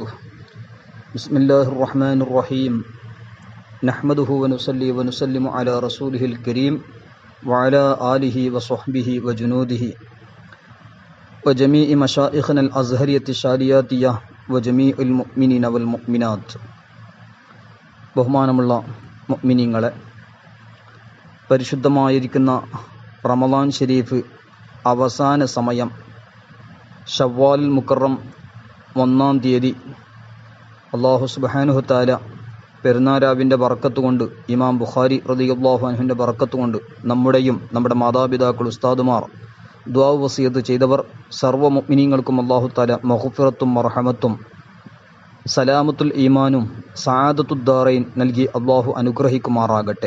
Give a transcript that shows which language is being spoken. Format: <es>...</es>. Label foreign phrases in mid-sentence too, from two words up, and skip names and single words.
<ar>بسم الله الرحمن الرحيم. نحمده ونصلي ونسلم على رسوله الكريم وعلى آله وصحبه وجنوده وجميع مشائخنا الأزهرية الشالياتية وجميع المؤمنين والمؤمنات.</ar> <ml>ബഹുമാനമുള്ള മുഅ്മിനീങ്ങളെ, പരിശുദ്ധമായിരിക്കുന്ന റമളാൻ ഷരീഫ് അവസാന സമയം ശവ്വാൽ മുക്കറം 1-ാം തീയതി അല്ലാഹു</ml> <ar>سبحانه تعالى</ar> <ml>പെരുന്നാരാവിൻ്റെ ബർക്കത്ത് കൊണ്ട്, ഇമാം ബുഖാരി റളിയല്ലാഹു അൻഹുവിൻ്റെ ബർക്കത്ത് കൊണ്ട് നമ്മുടെയും നമ്മുടെ മാതാപിതാക്കൾ, ഉസ്താദുമാർ, ദുആ വസിയത്ത് ചെയ്തവർ സർവ്വ മുഅ്മിനീങ്ങൾക്കും അല്ലാഹു തആല മഗ്ഫിറത്തും മർഹമത്തും സലാമത്തുൽ ഈമാനും സആദത്തുദ്ദാറൈൻ നൽകി അല്ലാഹു അനുഗ്രഹിക്കുമാറാകട്ടെ.</ml>